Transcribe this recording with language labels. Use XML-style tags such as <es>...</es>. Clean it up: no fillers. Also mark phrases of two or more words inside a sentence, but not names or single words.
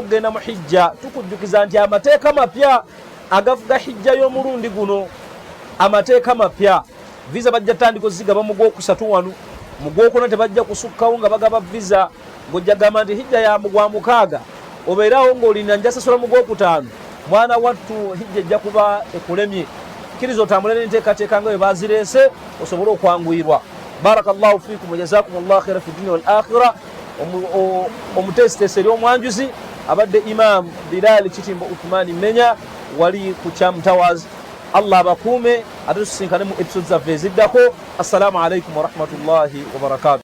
<lg>okugenda mu hijja tukujjukiza nti amateeka mapya agavuga hijja y'omulundi guno amateeka mapya visa bajja tandika ozigaba mu Gwokusatu wano mu Gwokuna tebajja kusukkawo nga bagaba visa ng'ojja gamba nti hijja ya gwa mukaaga obeerawo ng'olina njasasula mu Gwokutaano mwana wattu hijja ejja kuba ekulemye kkiriza otambule n'enteekateeka nga bwe bazireese osobole okwanguyirwa</lg> <ar>بارك الله فيكم وجزاكم الله خيرا في الدنيا والآخرة</ar> <lg>omuteesiteesi eri omwanjuzi abadde Imam Bilal Kitimbo Uthmani Menya wali ku Kyamutawazi Allah abakuume ate tusinkane mu episodes zaffe eziddako</lg> <ar>السلام عليكم ورحمة الله وبركاته</ar>